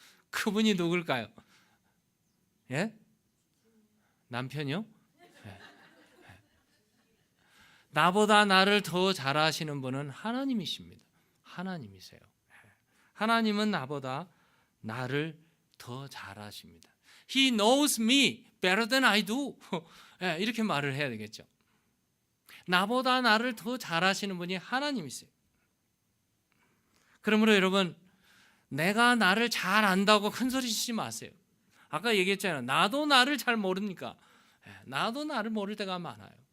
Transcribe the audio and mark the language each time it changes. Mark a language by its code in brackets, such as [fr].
[ko] 그분이 누굴까요? 예? 남편이요? 예. 나보다 나를 더 잘 아시는 분은 하나님이십니다. 하나님이세요. 하나님은 나보다 나를 더 잘 아십니다. [en] He knows me better than I do. [ko] 이렇게 말을 해야 되겠죠. 나보다 나를 더 잘 아시는 분이 하나님이세요. 그러므로 여러분 내가 나를 잘 안다고 큰 소리 치지 마세요. 아까 얘기했잖아요. 나도 나를 잘 모르니까. 나도 나를 모를 때가 많아요.